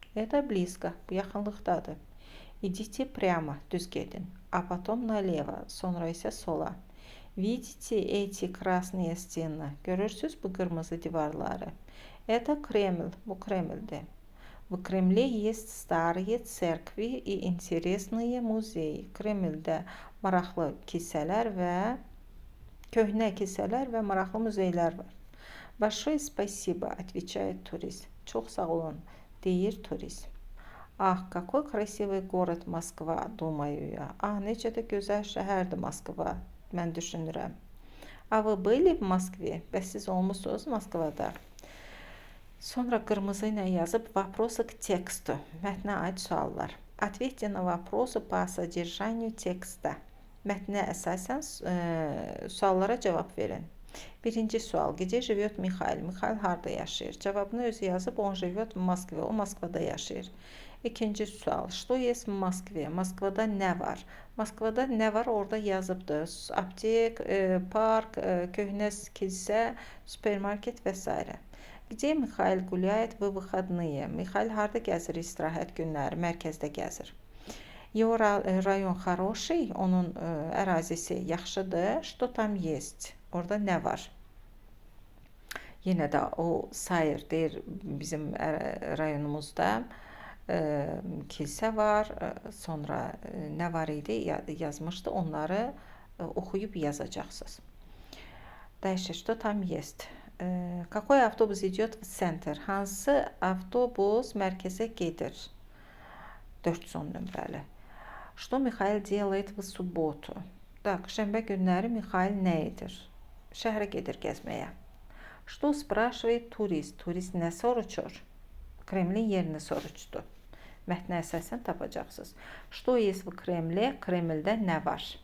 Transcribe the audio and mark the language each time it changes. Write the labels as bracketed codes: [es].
[ru] Это близко, [az] bu yaxınlıqdadır. [ru] Идите прямо, [az] düz gedin. [ru] А потом налево, [az] sonra isə sola. [ru] Видите эти красные стены? [az] Görürsüz bu qırmızı divarları? [ru] Это Кремль, [az] bu Kremldir. [ru] В Кремле есть старые церкви и интересные музеи. [az] Kremldə maraqlı kilsələr və köhnə kilsələr və maraqlı muzeylər var. [ru] Большое спасибо, отвечает турист. [az] Çox sağ olun, deyir turist. [ru] Ах, какой красивый город Москва, думаю я. [az] Ah, necə də gözəl şəhərdir Moskva, mən düşünürəm. [ru] А вы были в Москве? [az] Bəs siz olmusunuz Moskvada? Sonra qırmızı ilə yazıb [ru] вопросы к тексту. [az] Mətnə aid suallar. [ru] Ответьте на вопросы по содержанию текста. [az] Mətnə əsasən suallara cavab verin. Birinci sual. [ru] Где живет Михаил? [az] Михаил harda yaşayır? Cavabını özü yazıb [ru] он живет в Москве. [az] O Moskvada yaşayır. İkinci sual. [ru] Что есть в Москве? [az] Moskvada nə var? Moskvada nə var? Orada yazıbdır. Aptek, park, köhnə kilsə, supermarket və s. [ru] Где Михаил гуляет в выходные? [az] Михаил harda gəzir istirahət günləri? Mərkəzdə gəzir. [ru] Его район хороший, [az] onun ərazisi yaxşıdır. [ru] Что там есть? [az] Orada nə var? Yenə də o sayır deyir, bizim rayonumuzda kilsə var, sonra nə var idi yazmışdı, onları oxuyub yazacaqsınız. [ru] Дальше, что там есть? Какой автобус идет в центр? [az] Hansı avtobus mərkəzə gedir? 410 nömrəli. [ru] Что Михаил делает в субботу? [az] Так, şənbə günləri Mixail nə edir? Şəhərə gedir gəzməyə. [ru] Что спрашивает турист? [az] Turist nə soruşur? Kremlin yerini soruşdu. Mətnə əsasən tapacaqsınız. [ru] Что есть в Кремле? [az] Kremldə nə var?